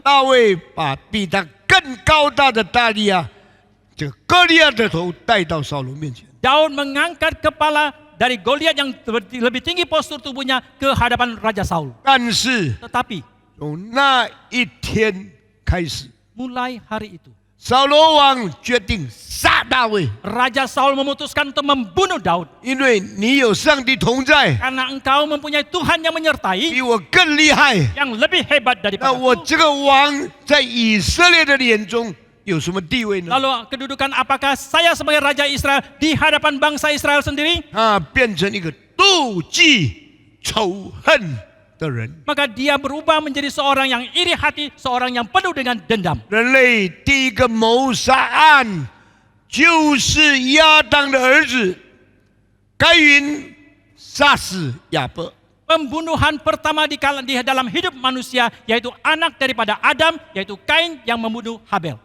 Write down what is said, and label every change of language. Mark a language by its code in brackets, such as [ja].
[zh] 大卫把比他更高大的大利亚，这个歌利亚的头带到扫罗面前。 [id] Daud mengangkat kepala dari Goliat yang lebih tinggi postur tubuhnya ke hadapan Raja Saul. [zh] 但是 [id] Tetapi [zh] 从那一天开始， [id] mulai hari itu, [zh] 扫罗王决定杀大卫， [id] Raja Saul memutuskan untuk membunuh Daud. [zh] 因为你有上帝同在， [id] Karena engkau mempunyai Tuhan yang menyertai, [zh] 比我更厉害。 [id] yang lebih hebat [zh] 那 [id] daripada [zh] 我 [id] aku. [zh] 这个王在以色列的眼中有什么地位呢？ [id] Lalu kedudukan apakah saya sebagai Raja Israel di hadapan bangsa Israel sendiri? [zh] 他变成一个妒忌、仇恨的人。 [id] Maka dia berubah menjadi seorang yang iri hati, seorang yang penuh dengan dendam. [zh] 人类第一个谋杀案就是亚当的儿子该隐杀死亚伯。 [id] Pembunuhan pertama di dalam hidup manusia, yaitu anak daripada Adam, yaitu Kain yang membunuh Habel.